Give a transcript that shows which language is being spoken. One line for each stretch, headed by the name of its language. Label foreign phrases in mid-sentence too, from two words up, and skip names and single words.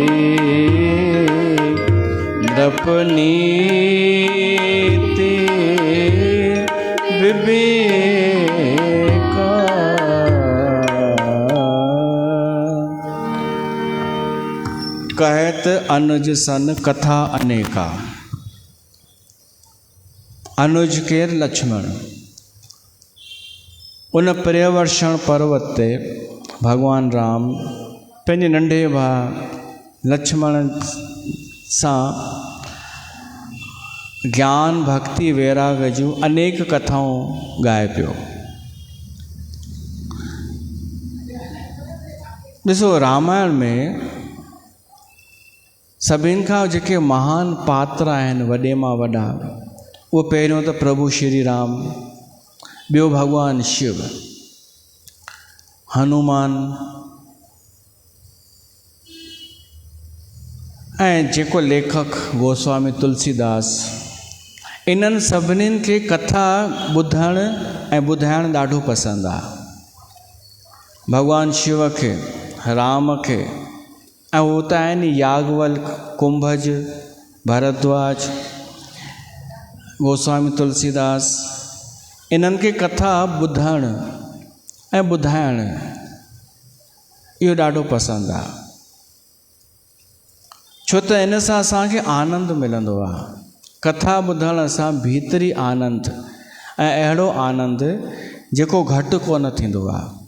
Awadhi: नृपनीति विवेका कहत अनुज सन कथा अनेका।
Sindhi: अनुज केर लक्ष्मण। उन पर्यवर्षण पर्वत ते भगवान राम पंहिंजे नंढे भाउ लक्ष्मण सां ज्ञान भक्ति वैराग जूं अनेक कथाऊं ॻाए पियो। ॾिसो रामायण में सभिनि खां जेके महान पात्र आहिनि वॾे मां वॾा, उहो पहिरियों त प्रभु श्री राम, ॿियो भगवान शिव, हनुमान ऐं जेको लेखक गोस्वामी तुलसीदास। इन्हनि सभिनीनि खे कथा ॿुधणु ऐं ॿुधाइणु ॾाढो पसंदि आहे। भगवान शिव खे, राम खे, ऐं उहो त आहिनि याज्ञवल्क, कुंभज, भरद्वाज, गोस्वामी तुलसीदास। इन्हनि खे कथा ॿुधणु ऐं ॿुधाइणु इहो ॾाढो पसंदि आहे, छो त इन सां असांखे आनंद मिलंदो आहे। कथा ॿुधण सां भीतरी आनंद ऐं अहिड़ो आनंद जेको घटि कोन थींदो आहे।